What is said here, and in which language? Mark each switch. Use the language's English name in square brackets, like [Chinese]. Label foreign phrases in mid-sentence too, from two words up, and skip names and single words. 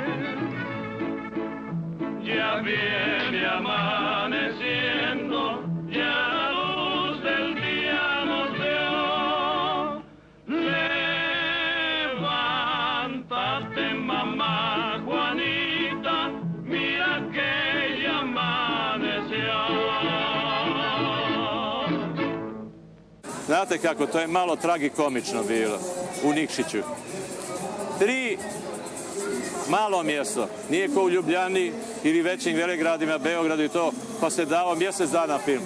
[Spanish] Ya viene amaneciendo, ya la luz del día nos dio. Levántate, mamá Juanita, mira que ya amaneció. [Serbian] Znate kako, to je malo tragikomično bilo u Nikšiću. 3 malo mjesto, nije ko u Ljubljani ili većim velegradima, Beogradu i to, pa se dao mjesec dana film.